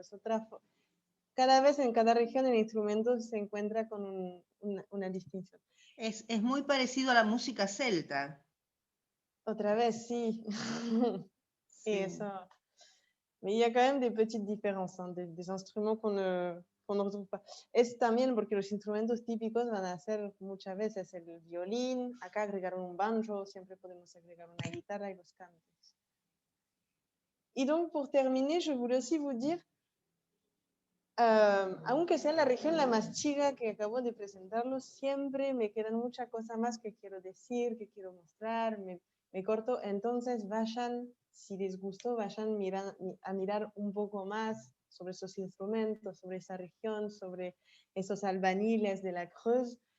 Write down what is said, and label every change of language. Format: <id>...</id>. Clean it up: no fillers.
<es>Es cada vez en cada región el instrumento se encuentra con una distinción. Es muy parecido a la música celta. Otra vez, sí. Sí.</es> <fr>Et ça... Mais il y a quand même des petites différences, hein, des instruments qu'on ne retrouve pas.</fr> <es>Es también porque los instrumentos típicos van a ser muchas veces el violín, acá agregaron un banjo, siempre podemos agregar una guitarra y los cantos. Y</es> <fr>donc, pour terminer, je voulais aussi vous dire,</fr> <es>aunque sea la región la más chica que acabo de presentarlos, siempre me quedan muchas cosas más que quiero decir, que quiero mostrar, me corto, entonces vayan, si les gustó, vayan a mirar un poco más sobre esos instrumentos, sobre esa región, sobre esos albaniles de la Creuse,</es>